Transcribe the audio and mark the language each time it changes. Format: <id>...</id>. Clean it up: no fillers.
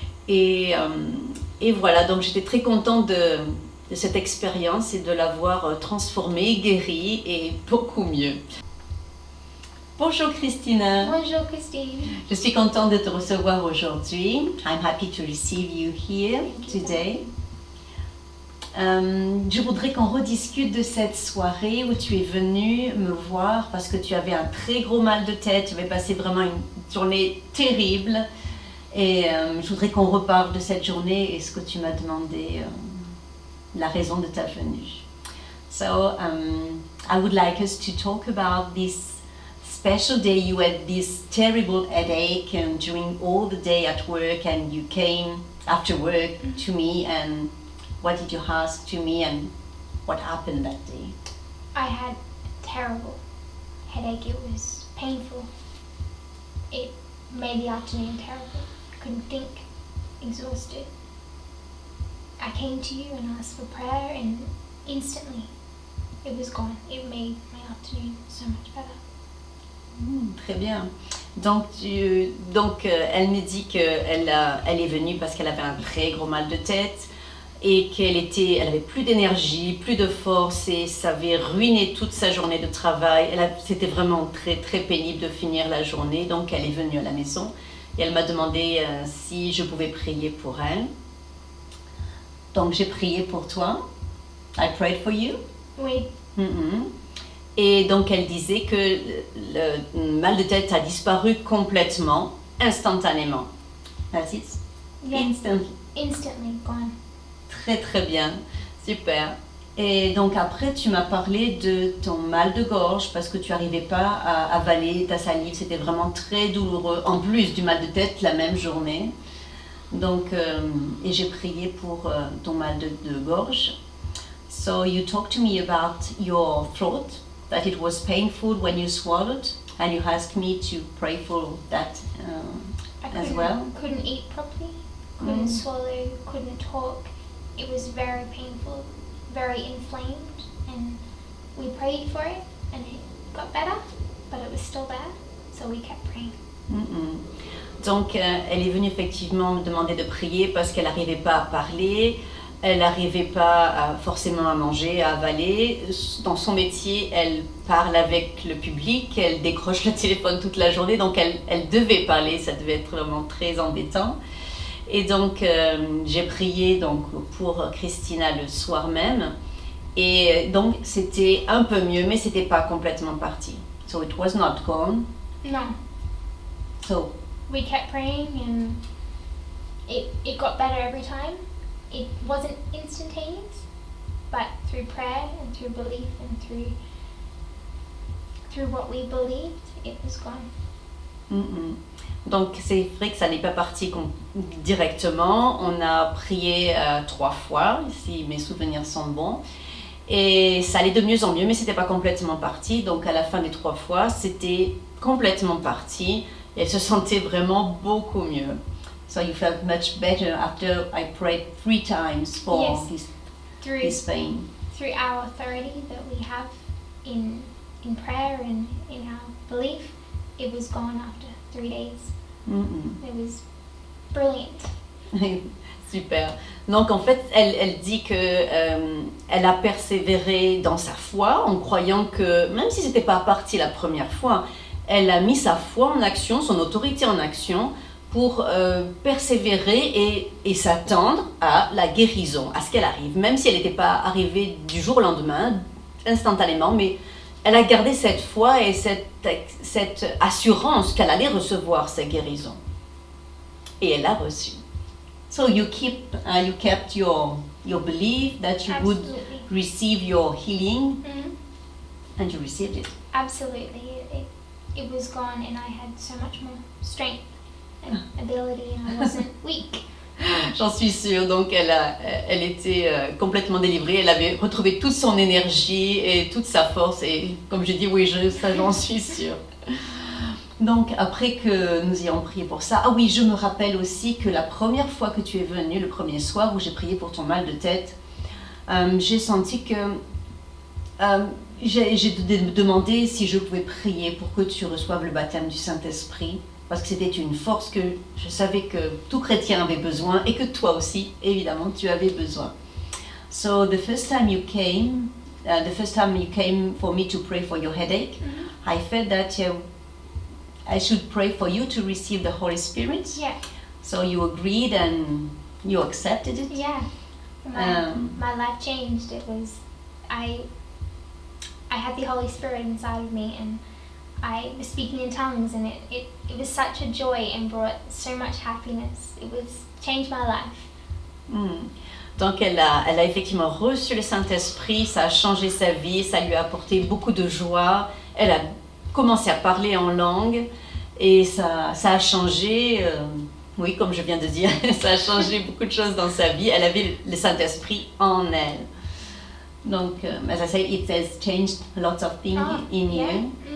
<fr>Et voilà, donc j'étais très contente de cette expérience et de l'avoir transformée, guérie et beaucoup mieux. Bonjour Christina. Bonjour Christine. Je suis contente de te recevoir aujourd'hui.</fr> <en>I'm happy to receive you here today.</en> <fr>Je voudrais qu'on rediscute de cette soirée où tu es venue me voir parce que tu avais un très gros mal de tête. Tu avais passé vraiment une journée terrible. Et je voudrais qu'on reparle de cette journée et ce que tu m'as demandé, la raison de ta venue.</fr> <en>So, I would like us to talk about this special day. You had this terrible headache and during all the day at work and you came after work to me and what did you ask to me and what happened that day? I had a terrible headache. It was painful. It made the afternoon terrible. Couldn't think, exhausted. I came to you and asked for prayer and instantly it was gone. It made my afternoon so much better.</en> <fr>Très bien. Donc elle me dit qu'elle est venue parce qu'elle avait un très gros mal de tête et qu'elle avait plus d'énergie, plus de force et ça avait ruiné toute sa journée de travail. C'était vraiment très très pénible de finir la journée. Donc elle est venue à la maison et elle m'a demandé si je pouvais prier pour elle. Donc j'ai prié pour toi.</fr> <en>I prayed for you.</en> <fr>Oui. Et donc elle disait que le mal de tête a disparu complètement, instantanément.</fr> <en>That's it? Yeah. Instantly, gone.</en> <fr>Très très bien, super. Et donc après tu m'as parlé de ton mal de gorge parce que tu n'arrivais pas à avaler ta salive, c'était vraiment très douloureux, en plus du mal de tête la même journée. Donc, et j'ai prié pour ton mal de gorge.</fr> <en>So you talked to me about your throat, that it was painful when you swallowed, and you asked me to pray for that as well. Couldn't eat properly, couldn't swallow, couldn't talk. It was very painful, very inflamed, and we prayed for it, and it got better, but it was still there, so we kept praying.</en> <fr>Donc, elle est venue effectivement me demander de prier parce qu'elle n'arrivait pas à parler, elle n'arrivait pas forcément à manger, à avaler. Dans son métier, elle parle avec le public, elle décroche le téléphone toute la journée, donc elle devait parler, ça devait être vraiment très embêtant. Et donc, j'ai prié donc, pour Christina le soir même, et donc c'était un peu mieux, mais c'était pas complètement parti.</fr> <en>So it was not gone. No. So we kept praying, and it got better every time. It wasn't instantaneous, but through prayer and through belief and through what we believed, it was gone.</en> <fr>Donc c'est vrai que ça n'est pas parti directement. On a prié 3 fois, si mes souvenirs sont bons. Et ça allait de mieux en mieux, mais c'était pas complètement parti. Donc à la fin des 3 fois, c'était complètement parti. Et elle se sentait vraiment beaucoup mieux.</fr> <en>So you felt much better after I prayed 3 times for this pain. Through our authority that we have in prayer and in our belief, it was gone after 3 days. It was brilliant.</en> <fr>Super. Donc en fait, elle dit que elle a persévéré dans sa foi en croyant que même si c'était pas parti la première fois, elle a mis sa foi en action, son autorité en action pour persévérer et s'attendre à la guérison, à ce qu'elle arrive, même si elle n'était pas arrivée du jour au lendemain, instantanément, mais elle a gardé cette foi et cette assurance qu'elle allait recevoir sa guérison. Et elle l'a reçue.</fr> <en>So you kept your belief that you would receive your healing, and you received it. Absolutely. It was gone, and I had so much more strength and ability, and I wasn't weak.</en> <fr>J'en suis sûre. Donc elle était complètement délivrée. Elle avait retrouvé toute son énergie et toute sa force. Et comme j'ai dit, oui, ça j'en suis sûre. Donc après que nous ayons prié pour ça, ah oui, je me rappelle aussi que la première fois que tu es venue, le premier soir où j'ai prié pour ton mal de tête, j'ai senti que j'ai demandé si je pouvais prier pour que tu reçoives le baptême du Saint-Esprit, parce que c'était une force que je savais que tout chrétien avait besoin et que toi aussi, évidemment, tu avais besoin.</fr> <en>So the first time you came for me to pray for your headache, I felt that I should pray for you to receive the Holy Spirit. Yeah. So you agreed and you accepted it. Yeah. My life changed. It was I had the Holy Spirit inside of me, and I was speaking in tongues, and it was such a joy and brought so much happiness. It was changed my life.</en> <fr>Donc elle a effectivement reçu le Saint-Esprit, ça a changé sa vie, ça lui a apporté beaucoup de joie. Elle a commencé à parler en langue et ça a changé, oui, comme je viens de dire, ça a changé beaucoup de choses dans sa vie. Elle avait le Saint-Esprit en elle.</fr> <en>Donc, as I say, it has changed a lot of things in you.</en>